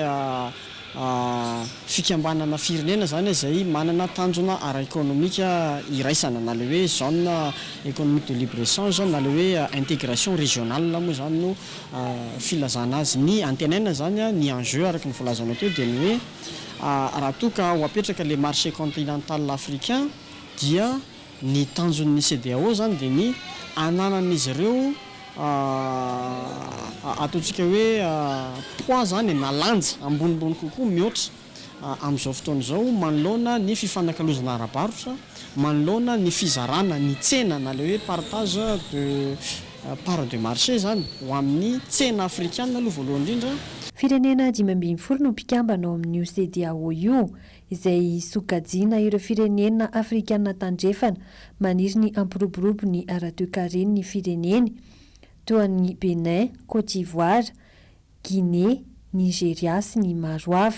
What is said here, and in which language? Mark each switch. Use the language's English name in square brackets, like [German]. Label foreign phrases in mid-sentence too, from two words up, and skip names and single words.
[Malagasy] fikambanana firenena zany izay manana tanjona ara-économique iraisana na le hoe [French] zone économique de libre-échange [Malagasy] na le hoe [French] intégration régionale [Malagasy] moa zany no filazana azy ny antenaina zany ny enjeu araka ny volazana teo dia ny hoe raha toka ho apetraka [French] le marché continental africain [Malagasy] dia ny tanjon'ny CEDEAO zany dia ny ananan'izy ireo ataontsika hoe poids zany na lanja ambonimbony kokoa mihoatra amin'izao fotoana izao manoloana ny fifanankalozana ara-barotra manoloana ny fizarana ny tsena na le hoe [French] partage de part de marché [Malagasy] zany ho amin'ny tsena afrikana aloha voalohany indrindra. Firenena 520 no mpikambana ao amin'ny CEDEAO io izay sokajiana ireo firenena afrikana tandrefana maniry ny ampiroborobo ny ara-toe-karena ny fireneny toa ny Benin, Côte d'Ivoire, Guinée, Nigeria sy ny maro hafa.